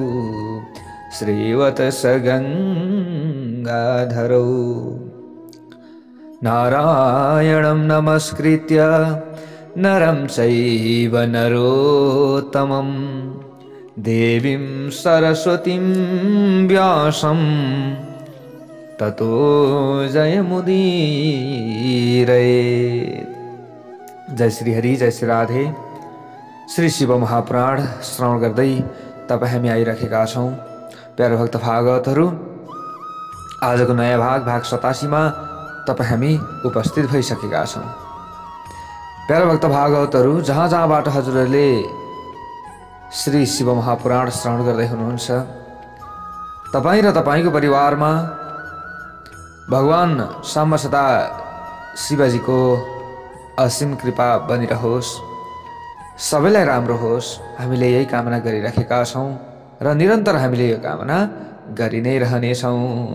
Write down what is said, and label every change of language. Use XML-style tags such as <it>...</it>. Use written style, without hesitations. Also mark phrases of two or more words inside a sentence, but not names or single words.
<sa>श्रीवत्सगंगाधरौ नारायणं नमस्कृत्य नरं चैव नरोत्तमं देवीं सरस्वतीं व्यासं ततो जयमुदीरयेत्।</sa> <ne>जय श्री हरि, जय श्री राधे। श्री शिव महापुराण श्रवण गर्दै तपाईँ हामी आइराखेका छौँ। प्यारो भक्त भागवतहरू, आजको नयाँ भाग 87 मा तपाईँ हामी उपस्थित भइसकेका छौँ। प्यारो भक्त भागवतहरू, जहाँ जहाँबाट हजुरहरूले श्री शिव महापुराण श्रवण गर्दै हुनुहुन्छ, तपाईँ र तपाईँको परिवारमा भगवान साम्ब सदा शिवजीको असीम कृपा बनिरहोस्, सबैलाई राम्रो होस्, हामीले यही कामना गरिराखेका छौँ र निरन्तर हामीले यो कामना गरि नै रहनेछौँ।</ne>